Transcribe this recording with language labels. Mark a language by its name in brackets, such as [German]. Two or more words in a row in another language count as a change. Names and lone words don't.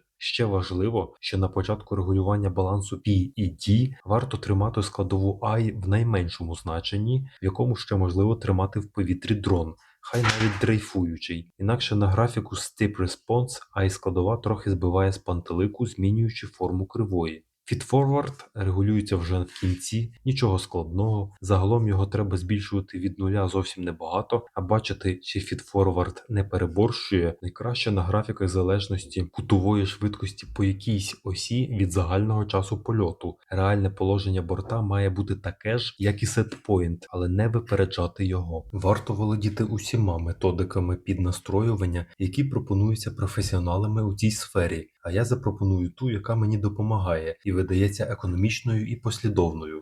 [Ukrainian] Ще важливо, що на початку регулювання балансу P і D варто тримати складову I в найменшому значенні, в якому ще можливо тримати в повітрі дрон, хай навіть дрейфуючий. Інакше на графіку [English] Step Response [Ukrainian] I складова трохи збиває з пантелику, змінюючи форму кривої. Feed-forward регулюється вже в кінці, нічого складного, загалом його треба збільшувати від нуля зовсім небагато, а бачити, чи feed-forward не переборщує, найкраще на графіках залежності кутової швидкості по якійсь осі від загального часу польоту. Реальне положення борта має бути таке ж, як і setpoint, але не випереджати його. Варто володіти усіма методиками піднастроювання, які пропонуються професіоналами у цій сфері, а я запропоную ту, яка мені допомагає і видається економічною і послідовною.